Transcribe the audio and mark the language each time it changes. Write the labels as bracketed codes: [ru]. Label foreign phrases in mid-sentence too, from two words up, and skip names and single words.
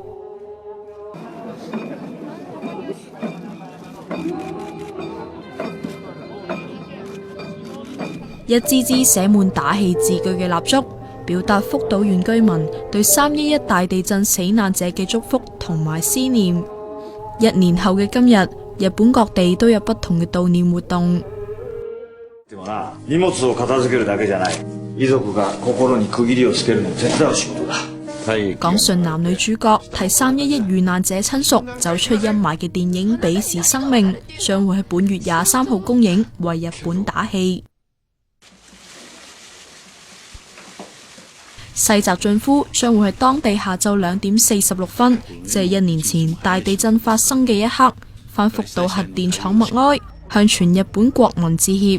[yue] 一支支寫滿打氣字句嘅蠟燭，表達福島縣居民對311大地震死難者嘅祝福同埋思念。1年後嘅今日，日本各地都有不同嘅悼念活動。 [ja] でもな、荷物を片付けるだけじゃない。遺族が心に區切りをつけるのを手伝う仕事だ。 [yue] 講述男女主角替311遇難者親屬走出陰霾嘅電影《彼時生命》將會喺本月23號公映，為日本打氣。細澤俊夫將會喺當地下晝2點46分，即係1年前大地震發生嘅一刻，返福島核電廠默哀，向全日本國民致歉。